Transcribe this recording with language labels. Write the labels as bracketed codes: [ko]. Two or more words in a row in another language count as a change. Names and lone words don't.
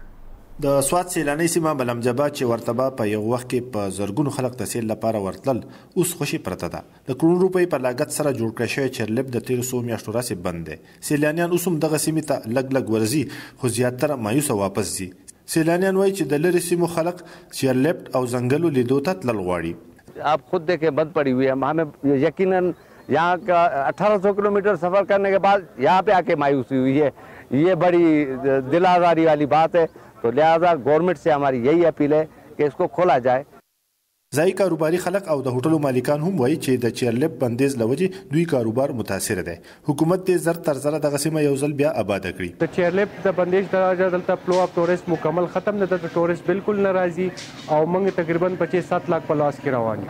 [ps] د سوات سیلاني سیمه معلم ژبه چې ورته په یو وخت کې په زرګونو خلک د سیل لپاره ورتلل اوس خوشي پرته ده. د کروڑ روپۍ په لاګت سره جوړ کړی شوی چئیر لفټ د تیرو څو میاشتو راهیسې بند دی. سیلانیان اوس هم دغه سیمې ته لږ ورځي خو زیاتره مایوسه واپس ځي. سیلانیان وایي چې د لرې سیمو خلک چئیر لفټ او ځنګلو لیدو ته تلل غواړي. [ur] آپ خود دیکھیں بند پڑی ہوئی ہے۔ ہمیں یقیناً یہاں کا 1800 کلومیٹر سفر کرنے کے بعد یہاں پہ آکے مایوسی ہوئی ہے. یہ بڑی دل آزاری والی بات ہے۔ تو لہٰذا گورنمنٹ سے ہماری یہی اپیل ہے کہ اس کو کھولا جائے. [ps] ځایي کاروباري خلک او د هوټلو مالکان هم وایي چې د چئیر لفټ بندیز له وجې دوی کاروبار متاثره دی. حکومت دې زر تر زره دغه سیمه یو ځل بیا آباده کړي. د چئیر لفټ د بندیز د وجې دلته [en] flow of tourist [ps] مکمل ختم نه ده. د ټورست بالکل نه راځي او موږ تقریبا 5-7 لاک په لاس کې روان یو.